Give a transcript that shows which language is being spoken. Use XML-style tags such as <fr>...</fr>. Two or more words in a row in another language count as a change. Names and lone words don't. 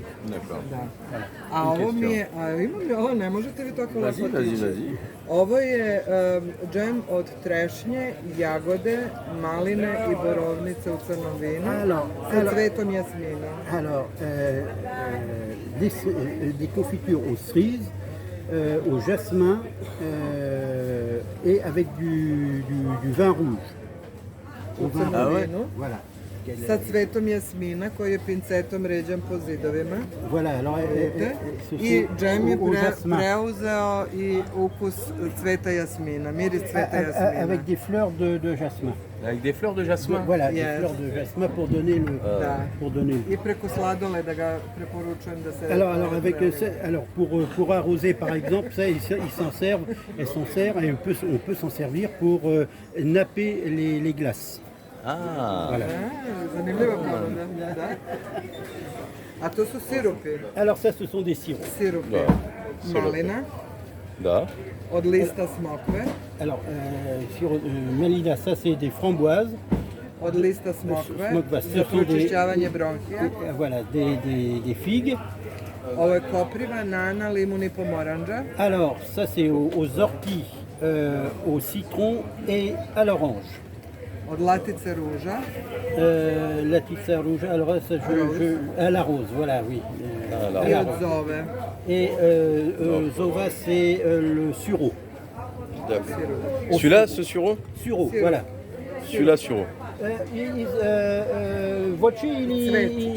<fr>D'accord.</fr> <sr>Da. A ovo mi je, imam li ovo, ne možete vi tako lepo</sr> <fr>Vas-y,</fr> <sr>otići.</sr> <fr>vas-y.</fr> <sr>Ovo je džem od trešnje, jagode, maline i borovnice u crnom vinu sa cvetom jasmina.</sr> <fr>Alors, des confitures aux cerises, au jasmin et avec du vin rouge.</fr> <sr>U crnom vinu.</sr> <fr>Voilà.</fr> <sr>Sa cvetom jasmina koji je pincetom ređan po zidovima.</sr> <fr>Voilà, alors</fr> <sr>I džem je</sr> <fr>au jasmin.</fr> <sr>preuzeo i ukus cveta jasmina, miris cveta jasmina.</sr> <fr>Avec des fleurs de jasmin. Avec des fleurs de jasmin. Voilà,</fr> <en>Yes.</en> <fr>des fleurs de jasmin pour donner le.</fr> <sr>Da.</sr> <fr>Pour donner le.</fr> <sr>I preko sladoleda ga preporučujem da se...</sr> <fr>Alors alors pour arroser par exemple, ça ils s'en servent, elles s'en servent et on peut s'en servir pour napper les glaces. Ah, Voilà.</fr> <sr>Zanimljiva ponuda, da. A to su sirupi.</sr> <fr>Alors ça, ce sont des sirops.</fr> <sr>Sirupi. Da, sirupi. Malina, da. od lista smokve,</sr> <fr>Alors, Melina, ça c'est des framboises.</fr> <sr>od lista smokve, Smokva, za</sr> <fr>ce sont des,</fr> <sr>pročišćavanje bronhija.</sr> <fr>voilà, des figues.</fr> <sr>Ovo je kopriva, nana, limun i pomoranđa.</sr> <fr>Alors, ça c'est aux orties, au citron et à l'orange.</fr> <sr>Od latice ruža,</sr> <fr>La pizza rouge, alors ça, à la rose, voilà, oui. Ah, la</fr> <sr>i</sr> <fr>à</fr> <sr>od</sr> <fr>la rose.</fr> <sr>zove.</sr> <fr>Et Zova, c'est le sureau. D'accord. Celui-là, ce sureau? Sureau, voilà. Celui-là, sureau. Voci, il</fr>